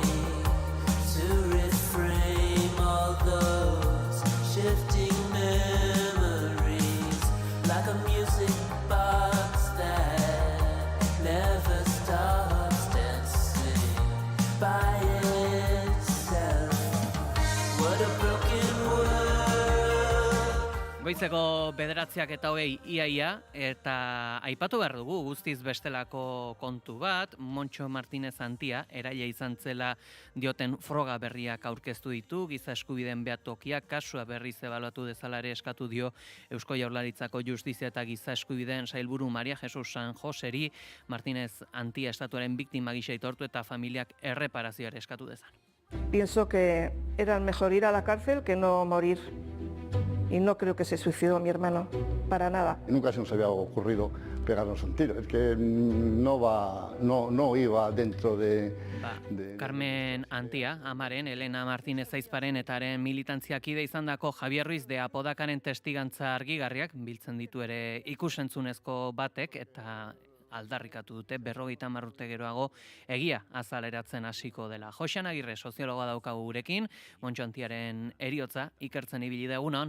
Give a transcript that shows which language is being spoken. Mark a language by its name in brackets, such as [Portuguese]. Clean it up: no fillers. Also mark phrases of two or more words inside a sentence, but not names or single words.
[English] to reframe all those shifting memories, like a music box that never stops dancing by itself. What a broken world. [Basque] Goizeko 9:08 iaia, eta aipatu behar dugu guztiz bestelako kontu bat, Montxo Martinez Antia, eraila izan zela dioten froga berriak aurkeztu ditu, giza eskubideen behatokiak kasua berriz ebaluatu dezala ere eskatu dio Eusko Jaurlaritzako Justizia eta Giza Eskubideen sailburu Maria Jesus San Joseri, Martinez Antia estatuaren biktima gisa aitortu eta familiak erreparazioa eskatu dezan. [Spanish] Pienso que era mejor ir a la cárcel que no morir. y no creo que se suicidó mi hermano, para nada. Nunca se nos había ocurrido pegarnos un tiro, es que no iba dentro de... [Basque] Carmen Antia, amaren, Elena Martínez Aizparen eta haren militantziakide izandako Javier Ruiz de Apodakaren testigantza argigarriak biltzen ditu ere ikusentzunezko batek eta aldarrikatu dute 50 urte geroago egia azaleratzen hasiko dela. Joxan Agirre soziologoa daukagu gurekin, Montxo Antiaren heriotza ikertzen ibili da egunon.